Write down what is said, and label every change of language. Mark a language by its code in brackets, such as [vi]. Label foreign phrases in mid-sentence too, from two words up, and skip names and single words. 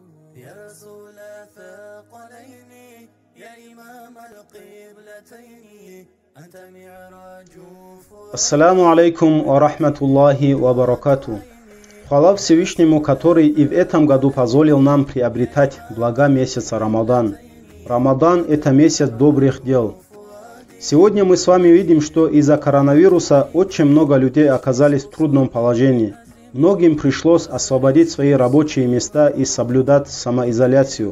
[ar] يا رسول الثقلين يا إمام القبلتين أنت معراج السلام عليكم ورحمة الله وبركاته. [ru] Хвала Всевышнему, который и в этом году позволил нам приобретать блага месяца Рамадан. Рамадан – это месяц добрых дел. Сегодня мы с вами видим, что из-за коронавируса очень много людей оказались в трудном положении. Многим пришлось освободить свои рабочие места и соблюдать самоизоляцию.